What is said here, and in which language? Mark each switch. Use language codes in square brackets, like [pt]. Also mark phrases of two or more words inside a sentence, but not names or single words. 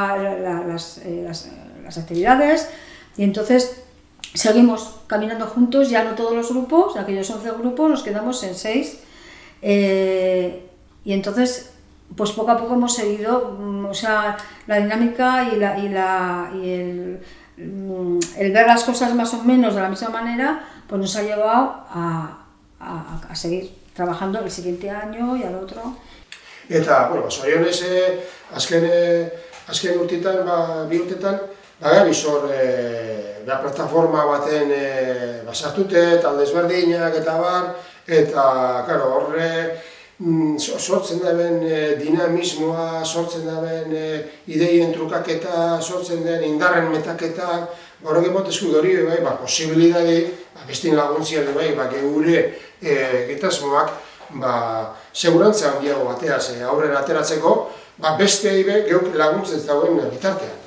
[es] las actividades, y entonces seguimos caminando juntos, ya no todos los grupos, de aquellos 11 grupos nos quedamos en 6, y entonces pues poco a poco hemos seguido, la dinámica y el ver las cosas más o menos de la misma manera, pues nos ha llevado a seguir trabajando el siguiente año y al otro. [eu] Eta, zorionez, azken urtetan, bi urtetan, bagabiz hor, plataforma baten sartute, talde ezberdinak eta bar, eta, horre, sortzen daben dinamismoa, sortzen daben ideien trukaketa, sortzen den indarren metaketa, horrek emotezku hori, posibilidade, bestin laguntzia, gure egitasmoak, segurantza handiago bateaz aurrera ateratzeko, beste geuk laguntzen dauen bitartean.